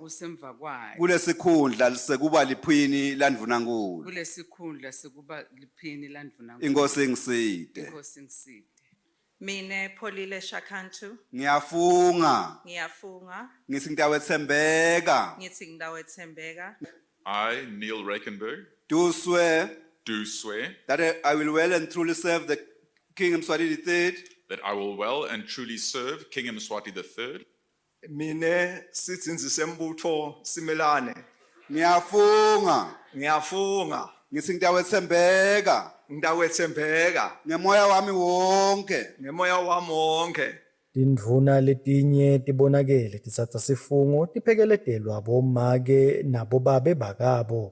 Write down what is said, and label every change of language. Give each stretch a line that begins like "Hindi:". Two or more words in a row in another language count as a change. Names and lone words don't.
Swati: Kulesikhundla sekuba liphini landvunankulu. Inkosi ngiside. Mine Polile Shakantu. Ngiyafunga. Ngithi ngitawe etsembeka.
English: I, Neil Rakenberg, do swear that I will well and truly serve the King Mswati III. That I will well and truly serve King Mswati III.
Swati: Mine Sitsinzi Sembutho Simelane. Ngiyafunga. Ngithi ngitawe etsembeka. Ngemoya wami wonke. Tindvuna letinye tibonakele titsatsa sifungo tiphekeletelwa bomake nabobabe bakabo.